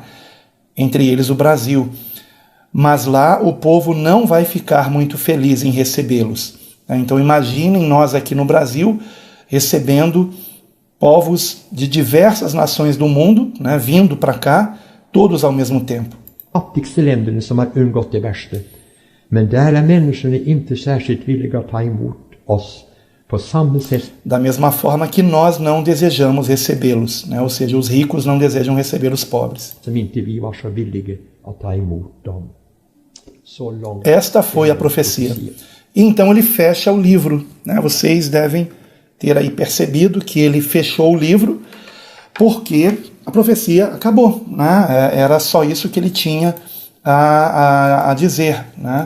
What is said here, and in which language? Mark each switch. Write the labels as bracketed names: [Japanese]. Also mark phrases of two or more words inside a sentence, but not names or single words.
[Portuguese] Entre eles o Brasil. Mas lá o povo não vai ficar muito feliz em recebê-los. Então imaginem nós aqui no Brasil recebendo povos de diversas nações do mundo, né, vindo para cá, todos ao mesmo tempo. [Swedish] Fattigste länderna som har undgått det värsta. Men där är människorna inte särskilt villiga att ta emot oss på samma sätt. [Portuguese] Da mesma forma que nós não desejamos recebê-los, né? Ou seja, os ricos não desejam receber os pobres. [Swedish] Som inte vi var så villiga att ta emot dem. Så långt. [Portuguese] Esta foi a profecia. E então ele fecha o livro, né? Vocês devem ter aí percebido que ele fechou o livro porque a profecia acabou, né? Era só isso que ele tinha a dizer, né?